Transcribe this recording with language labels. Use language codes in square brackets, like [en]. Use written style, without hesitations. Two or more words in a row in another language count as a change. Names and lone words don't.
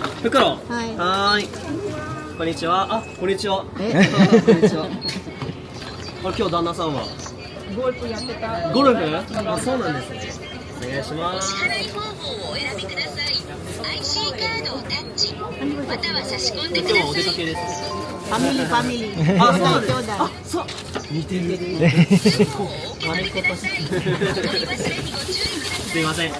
[ja] 袋はいはーいこんにちはあこんにちはえこんにちはあ今日旦那さんは [tl] Goal po yan kita. [ja] ゴルフあそうなんですねお願いします IC カードをタッチまたは差し込んでくだ今日はお出さい。かけです。ファミリーファミリー。あ、そうなんです。兄弟。あ、そう。似てる。悪いことし。取り忘れにご注意ください。すいません。